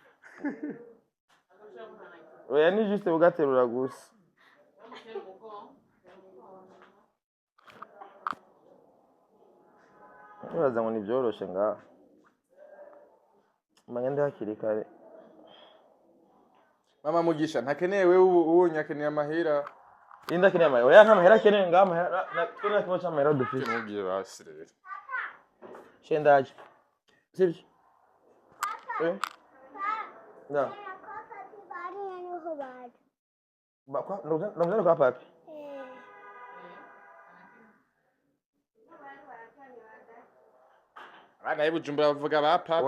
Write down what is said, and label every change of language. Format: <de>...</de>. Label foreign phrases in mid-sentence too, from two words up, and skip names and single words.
<rn>oya ni juste ugaterura gusa uraza ngo nivyoroshe ngaho mangende hakiri kare mama mugisha ntakeneye wewe ubonye akeneye amahera inda keneye amahera oya nta mahera akeneye ngaho amahera twene kimwe c'amahera dufite ntugiye basi rero shendaje sibyo na bakwa ndumva kwa papi abana b'Ibujumbura bavuga ba papa</rn>